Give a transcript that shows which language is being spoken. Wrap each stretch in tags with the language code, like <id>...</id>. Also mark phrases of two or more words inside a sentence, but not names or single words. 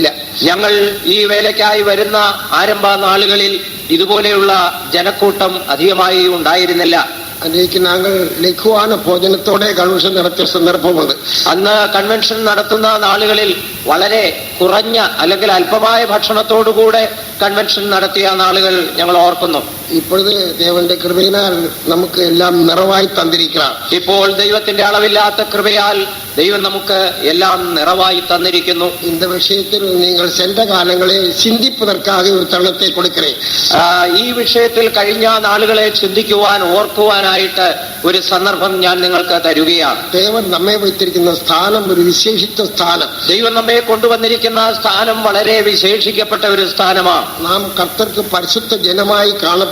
<ml>ഞങ്ങൾ ഈ വേലയ്ക്കായി വരുന്ന ആരംഭ നാളുകളിൽ ഇതുപോലെയുള്ള ജനക്കൂട്ടം അധികമായി ഉണ്ടായിരുന്നില്ല. അതിലേക്ക് ഞങ്ങൾ ലഘുവാന ഭോജനത്തോടെ കൺവെൻഷൻ നടത്തിയ സന്ദർഭമുണ്ട്. അന്ന് കൺവെൻഷൻ നടത്തുന്ന നാളുകളിൽ വളരെ കുറഞ്ഞ അല്ലെങ്കിൽ അല്പമായ ഭക്ഷണത്തോടുകൂടെ കൺവെൻഷൻ നടത്തിയ നാളുകൾ ഞങ്ങൾ ഓർക്കുന്നു.</ml> <ta>இப்பொழுது தேவனுடைய கிருபையினால் நமக்கு எல்லாம் நிறைவாய் தந்திருக்கிறார்.</ta> <ml>ഇപ്പോൾ ദൈവത്തിന്റെ അളവില്ലാത്ത കൃപയാൽ ദൈവം നമുക്ക് എല്ലാം നിറവായി തന്നിരിക്കുന്നു.</ml> <ta>இந்த விஷயத்தில் நீங்கள் சென்ற காலங்களை சிந்திப்பதற்காக ஒரு தருணத்தை கொடுக்கிறேன்.</ta> <ml>ഈ വിഷയത്തിൽ കഴിഞ്ഞ നാളുകളെ ചിന്തിക്കുവാൻ ഓർക്കുവാനായിട്ട് ഒരു സന്ദർഭം ഞാൻ നിങ്ങൾക്ക് തരുകയാണ്. தேவன் നമ്മെ வைத்திருக்கின்ற സ്ഥാനം ഒരു വിശേഷിച്ച സ്ഥാനം. ദൈവം നമ്മെ കൊണ്ടുവന്നിരിക്കുന്ന സ്ഥാനം വളരെ വിശേഷിക്കപ്പെട്ട ഒരു സ്ഥാനമാണ്. നാം കർത്തർക്ക് പരിശുദ്ധ ജനമായി കാണപ്പെടണം.</ml>